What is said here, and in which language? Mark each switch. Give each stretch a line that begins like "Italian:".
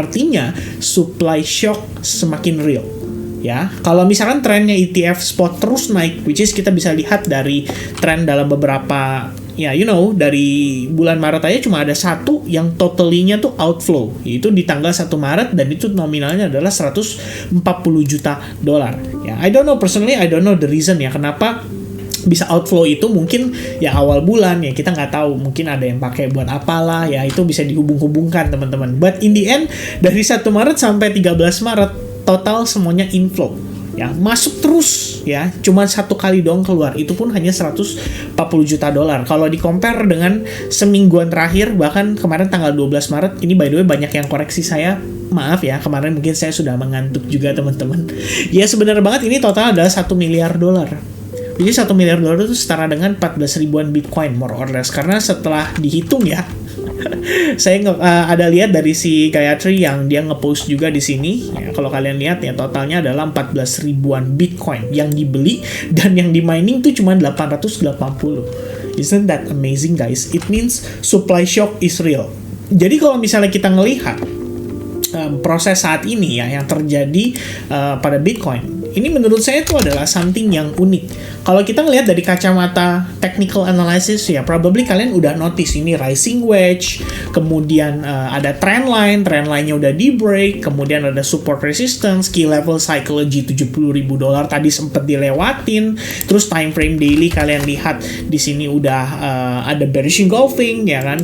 Indonesian: Artinya supply shock semakin real. Ya, kalau misalkan trennya ETF spot terus naik, which is kita bisa lihat dari tren dalam beberapa ya, dari bulan Maret aja cuma ada satu yang totalinya tuh outflow, yaitu di tanggal 1 Maret, dan itu nominalnya adalah $140 juta.
English: Ya, I don't know personally, I don't know the reason
Indonesian: ya kenapa bisa outflow itu. Mungkin ya awal bulan ya, kita nggak tahu, mungkin ada yang pakai buat apalah ya, itu bisa dihubung-hubungkan teman-teman.
English: But in the end,
Indonesian: dari 1 Maret sampai 13 Maret total semuanya inflow ya, masuk terus ya, cuma satu kali doang keluar, itu pun hanya $140 juta. Kalau di compare dengan semingguan terakhir, bahkan kemarin tanggal 12 Maret, ini by the way banyak yang koreksi saya, maaf ya, kemarin mungkin saya sudah mengantuk juga teman-teman. Ya sebenarnya banget ini total adalah $1 miliar. Jadi $1 miliar itu setara dengan 14 ribuan Bitcoin
English: more or less.
Indonesian: Karena setelah dihitung ya, saya ada lihat dari si Gayatri yang dia ngepost juga di sini. Ya, kalau kalian lihat ya totalnya adalah 14 ribuan Bitcoin yang dibeli dan yang di mining tuh cuma 880.
English: Isn't that amazing guys? It means supply shock is real.
Indonesian: Jadi kalau misalnya kita ngelihat proses saat ini ya yang terjadi pada Bitcoin, ini menurut saya itu adalah something yang unik. Kalau kita ngelihat dari kacamata technical analysis ya, probably kalian udah notice ini rising wedge, kemudian ada trend line-nya udah di break, kemudian ada support resistance, key level psychology $70.000 tadi sempat dilewatin, terus time frame daily kalian lihat di sini udah ada bearish engulfing ya kan.